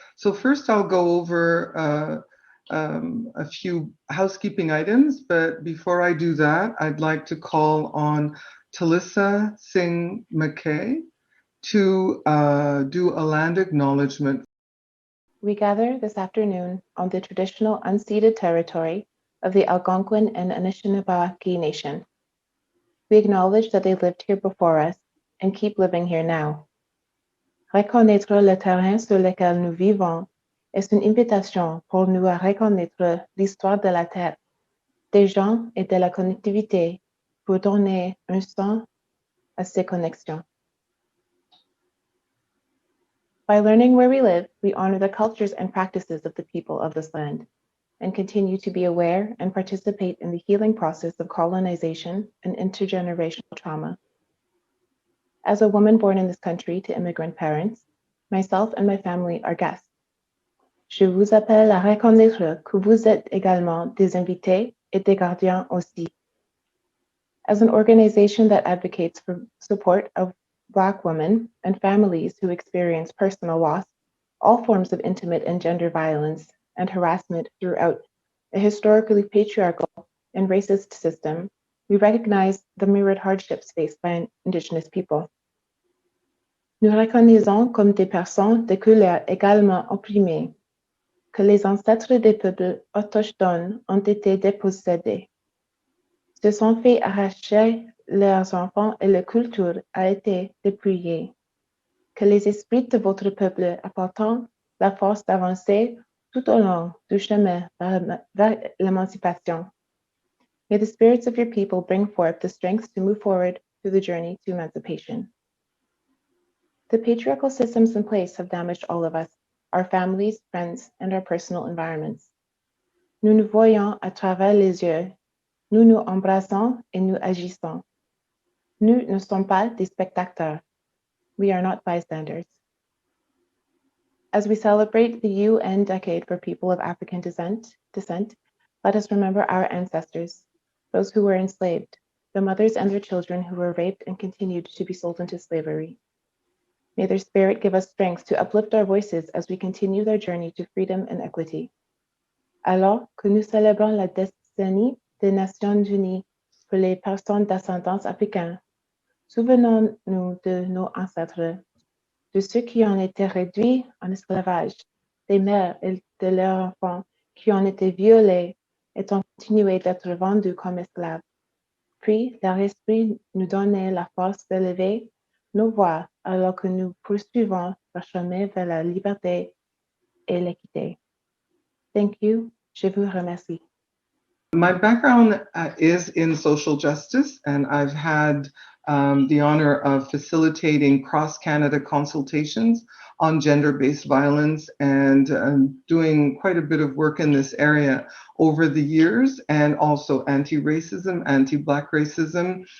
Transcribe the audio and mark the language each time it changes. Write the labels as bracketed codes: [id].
[en] So first I'll go over a few housekeeping items, but before I do that, I'd like to call on Talissa Singh McKay to do a land acknowledgement. We gather this afternoon on the traditional unceded territory of the Algonquin and Anishinaabe Nation. We acknowledge that they lived here before us and keep living here now. [fr] Reconnaître le terrain sur lequel nous vivons est une invitation pour nous à reconnaître l'histoire de la terre, des gens et de la connectivité pour donner un sens à ces connexions. [en] By learning where we live, we honor the cultures and practices of the people of this land, and continue to be aware and participate in the healing process of colonization and intergenerational trauma. As a woman born in this country to immigrant parents, myself and my family are guests. [fr] Je vous appelle à reconnaître que vous êtes également des invités et des gardiens aussi. [en] As an organization that advocates for support of Black women and families who experience personal loss, all forms of intimate and gender violence and harassment throughout a historically patriarchal and racist system, we recognize the myriad hardships faced by Indigenous people. [fr] Nous reconnaissons comme des personnes de couleur également opprimées, que les ancêtres des peuples autochtones ont été dépossédés, se sont fait arracher leurs enfants et leur culture a été dépouillée, que les esprits de votre peuple apportent la force d'avancer tout au long du chemin vers l'émancipation. [en] May the spirits of your people bring forth the strength to move forward through the journey to emancipation. The patriarchal systems in place have damaged all of us, our families, friends, and our personal environments. [fr] Nous nous voyons à travers les yeux, nous nous embrassons et nous agissons. Nous ne sommes pas des spectateurs. [en] We are not bystanders. As we celebrate the UN Decade for People of African descent, let us remember our ancestors, those who were enslaved, the mothers and their children who were raped and continued to be sold into slavery. May their spirit give us strength to uplift our voices as we continue their journey to freedom and equity. [fr] Alors que nous célébrons la décennie des Nations Unies pour les personnes d'ascendance africaine, souvenons-nous de nos ancêtres, de ceux qui ont été réduits en esclavage, des mères et de leurs enfants qui ont été violés et ont continué d'être vendus comme esclaves. Puis leur esprit nous donnait la force d'élever nos voix alors que nous poursuivons le chemin vers la liberté et l'équité. [en] Thank you. [fr] Je vous remercie. [en] My background is in social justice, and I've had the honor of facilitating cross-Canada consultations on gender-based violence and doing quite a bit of work in this area over the years, and also anti-racism, anti-Black racism.